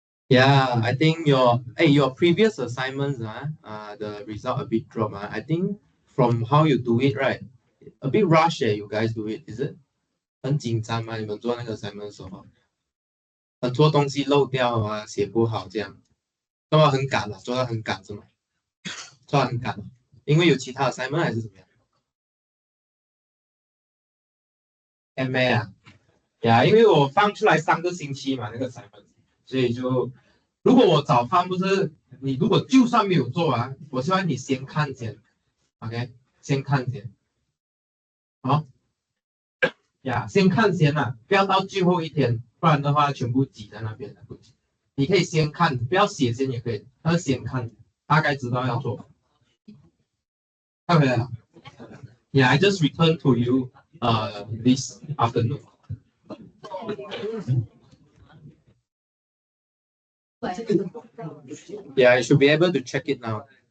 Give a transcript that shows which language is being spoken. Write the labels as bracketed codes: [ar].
[en] Yeah, I think your previous assignments the result a bit drop I think from how you do it right, a bit rush you guys do it, is it? [zh] 很紧张吗？你们做那个 assignment 的时候，很多东西漏掉啊，写不好这样，做到很赶了，做到很赶是吗？做到很赶，因为有其他 assignment 还是怎么样？MA 啊，呀，因为我放出来3个星期嘛，那个 assignment，所以就如果我早放，不是你如果就算没有做完，我希望你先看先 ，OK， 先看先，好，呀，先看先啦，不要到最后一天，不然的话全部挤在那边了。你可以先看，不要写先也可以，但是先看，大概知道要做。看回来了。 [en] Yeah, I just returned to you this afternoon. Yeah, I should be able to check it now.